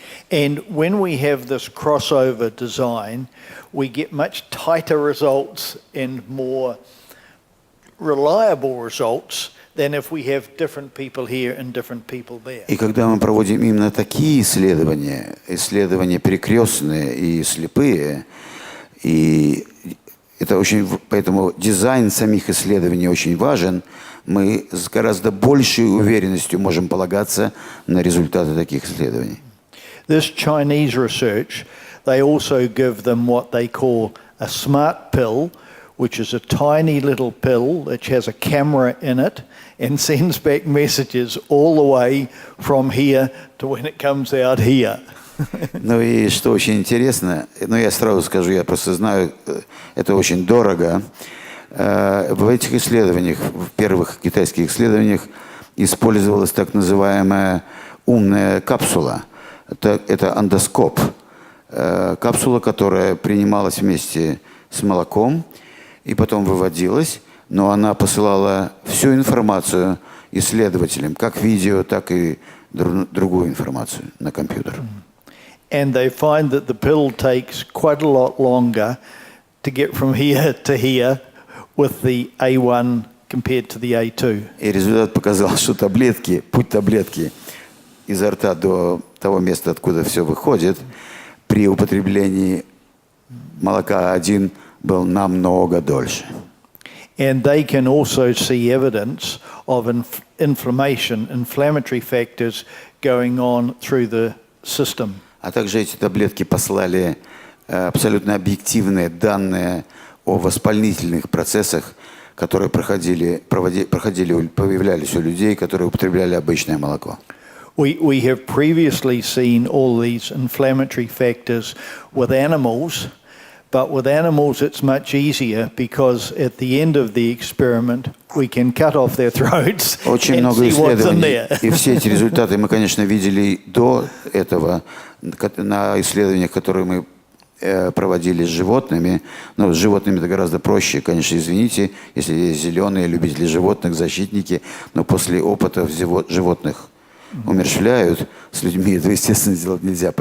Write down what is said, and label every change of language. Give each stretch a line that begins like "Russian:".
English: And when we have this crossover design, we get much tighter results and more reliable results than if we have different people here and different people there.
Russian: И когда мы проводим именно такие исследования, исследования перекрестные и слепые, и это очень, поэтому дизайн самих исследований очень важен, мы с гораздо большей уверенностью можем полагаться на результаты таких исследований.
English: This Chinese research, they also give them what they call a smart pill, which is a tiny little pill which has a camera in it and sends back messages all the way from here to when it comes out here.
Russian: Ну и что очень интересно, я сразу скажу, я просто знаю, это очень дорого. В этих исследованиях, в первых китайских исследованиях, использовалась так называемая умная капсула. Это эндоскоп. Капсула, которая принималась вместе с молоком и потом выводилась, но она посылала всю информацию исследователям, как видео, так и другую информацию на компьютер.
English: And they find that the pill takes quite a lot longer to get from here to here with the A1 compared to the A2.
Russian: И результат показал, что путь таблетки изо рта до того места, откуда все выходит, при употреблении молока 1 был намного дольше.
English: And they can also see evidence of inflammatory factors going on through the system.
Russian: А также эти таблетки послали абсолютно объективные данные о воспалительных процессах, которые появлялись у людей, которые употребляли обычное молоко.
English: We have previously seen all these inflammatory factors with animals, but with animals it's much easier because at the end of the experiment we can cut off their throats
Russian: Очень
English: and
Russian: много
English: see what's in there.
Russian: И все эти результаты мы, конечно, видели до этого на исследованиях, которые мы проводили с животными. Но с животными это гораздо проще, конечно, извините, если есть зеленые любители животных, защитники, но после опытов животных умерщвляют, с людьми это, естественно, сделать нельзя.